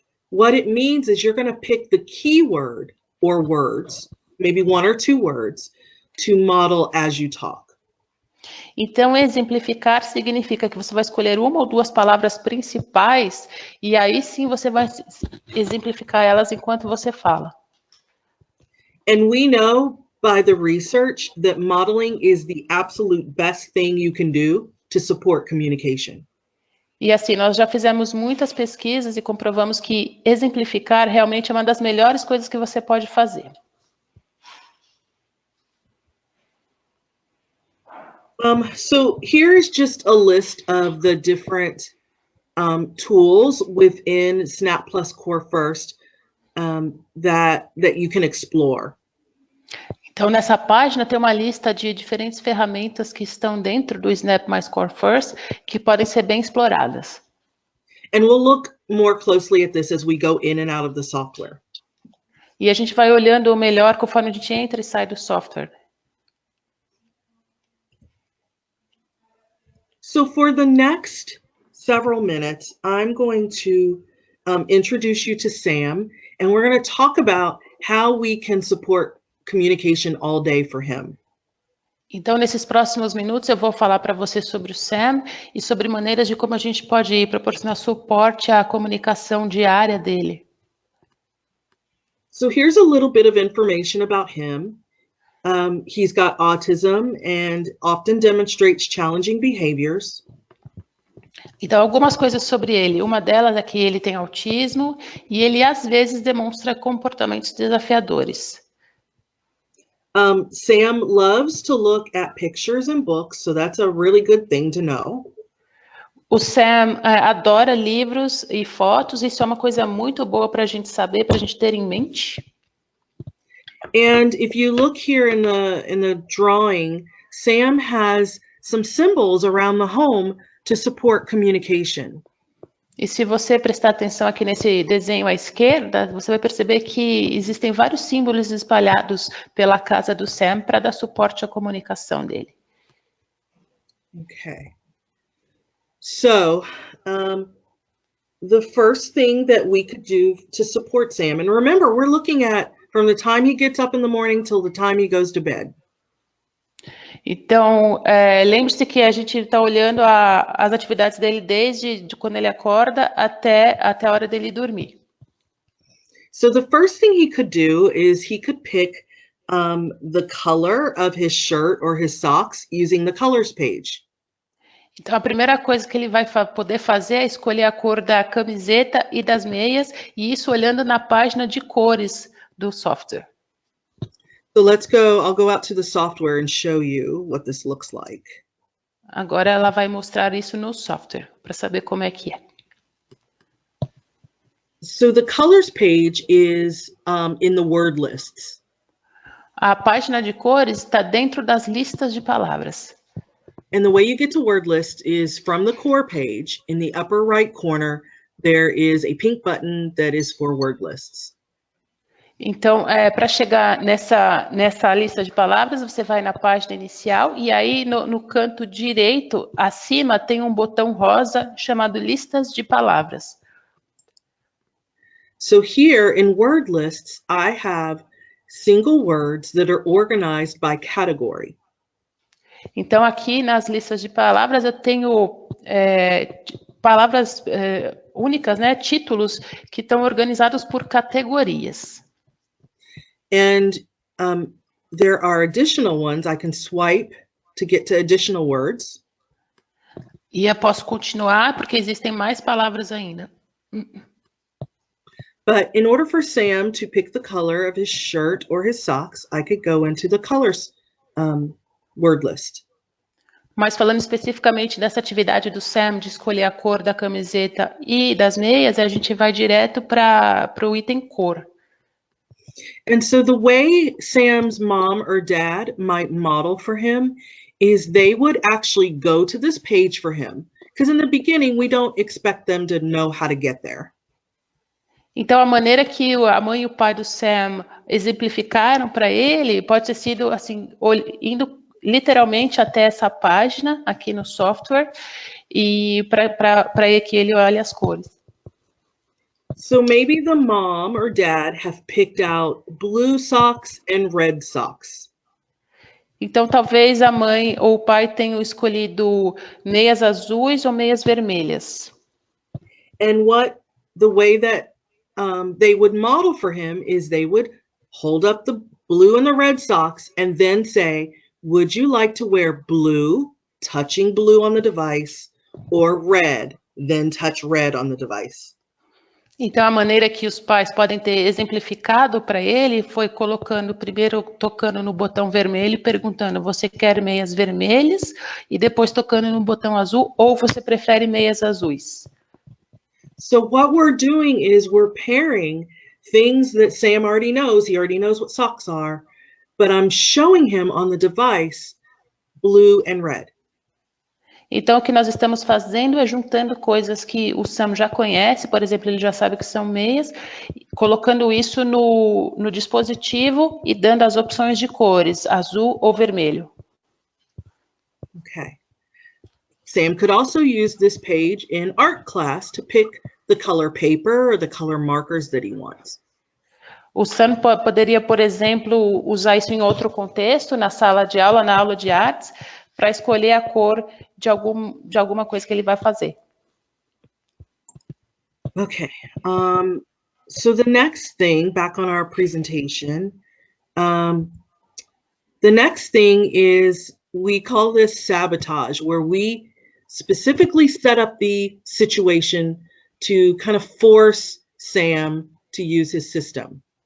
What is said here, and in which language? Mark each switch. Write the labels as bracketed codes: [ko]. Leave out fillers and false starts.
[en] What it means is you're going to pick the keyword or words, maybe one or two words, to model as you talk. [pt] Então, exemplificar significa que você vai escolher uma ou duas palavras principais e aí sim você vai exemplificar elas enquanto você fala. [en] And we know by the research that modeling is the absolute best thing you can do to support communication. [pt] E assim, nós já fizemos muitas pesquisas e comprovamos que exemplificar realmente é uma das melhores coisas que você pode fazer. [en] So here's just a list of the different tools within Snap Plus Core First that you can explore. [pt] Então, nessa página tem uma lista de diferentes ferramentas que estão dentro do Snap Mais Core First que podem ser bem exploradas. [en] And we'll look more closely at this as we go in and out of the software. [pt] E a gente vai olhando melhor conforme a gente entra e sai do software. [en] So for the next several minutes, I'm going to introduce you to Sam, and we're going to talk about how we can support communication all day for him. [pt] Então, nesses próximos minutos, eu vou falar para você sobre o Sam e sobre maneiras de como a gente pode proporcionar suporte à comunicação diária dele. [en] So here's a little bit of information about him. He's got autism and often demonstrates challenging behaviors. [pt] Então, algumas coisas sobre ele. Uma delas é que ele tem autismo e ele, às vezes, demonstra comportamentos desafiadores. [en] Sam loves to look at pictures and books, so that's a really good thing to know. [pt] O Sam adora livros e fotos, isso é uma coisa muito boa para a gente saber, para a gente ter em mente. [en] And if you look here in the drawing, Sam has some symbols around the home to support communication. [pt] E se você prestar atenção aqui nesse desenho à esquerda, você vai perceber que existem vários símbolos espalhados pela casa do Sam para dar suporte à comunicação dele. [en] Okay. So, the first thing that we could do to support Sam, and remember, we're looking at from the time he gets up in the morning till the time he goes to bed. [pt] Então, lembre-se que a gente está olhando as atividades dele desde quando ele acorda até a hora dele dormir. [en] So the first thing he could do is he could pick the color of his shirt or his socks using the colors page. [pt] Então, a primeira coisa que ele vai poder fazer é escolher a cor da camiseta e das meias, e isso olhando na página de cores do software. [en] So I'll go out to the software and show you what this looks like. [pt] Agora ela vai mostrar isso no software, para saber como é que é. [en] So the colors page is in the word lists. [pt] A página de cores está dentro das listas de palavras. [en] And the way you get to word list is from the core page. In the upper right corner, there is a pink button that is for word lists. [pt] Então, para chegar nessa lista de palavras, você vai na página inicial e aí no canto direito, acima, tem um botão rosa chamado listas de palavras. [en] So here in word lists, I have single words that are organized by category. [pt] Então, aqui nas listas de palavras, eu tenho palavras únicas, né, títulos que estão organizados por categorias. [en] And there are additional ones. I can swipe to get to additional words. [pt] E eu posso continuar, porque existem mais palavras ainda. [en] But in order for Sam to pick the color of his shirt or his socks, I could go into the colors word list. [pt] Mas falando especificamente dessa atividade do Sam, de escolher a cor da camiseta e das meias, a gente vai direto para o item cor. [en] And so the way Sam's mom or dad might model for him is they would actually go to this page for him. Because in the beginning, we don't expect them to know how to get there. [pt] Então, a maneira que a mãe e o pai do Sam exemplificaram para ele pode ter sido assim, indo literalmente até essa página aqui no software e para que ele olhe as cores. [en] So maybe the mom or dad have picked out blue socks and red socks. [pt] Então, talvez a mãe ou o pai tenham escolhido meias azuis ou meias vermelhas. [en] And the way that they would model for him is they would hold up the blue and the red socks and then say, would you like to wear blue, touching blue on the device, or red, then touch red on the device? [pt] Então, a maneira que os pais podem ter exemplificado para ele foi colocando, primeiro tocando no botão vermelho e perguntando, você quer meias vermelhas? E depois tocando no botão azul, ou você prefere meias azuis? [en] So what we're doing is we're pairing things that Sam already knows. He already knows what socks are, but I'm showing him on the device blue and red. [pt] Então, o que nós estamos fazendo é juntando coisas que o Sam já conhece, por exemplo, ele já sabe que são meias, colocando isso no dispositivo e dando as opções de cores, azul ou vermelho. [en] Okay. Sam could also use this page in art class to pick the color paper or the color markers that he wants. [pt] O Sam poderia, por exemplo, usar isso em outro contexto, na sala de aula, na aula de artes, para escolher a cor de alguma coisa que ele vai fazer. [en] Okay, so the next thing, back on our presentation, the next thing is, we call this sabotage, where we specifically set up the situation to kind of force Sam to use his system.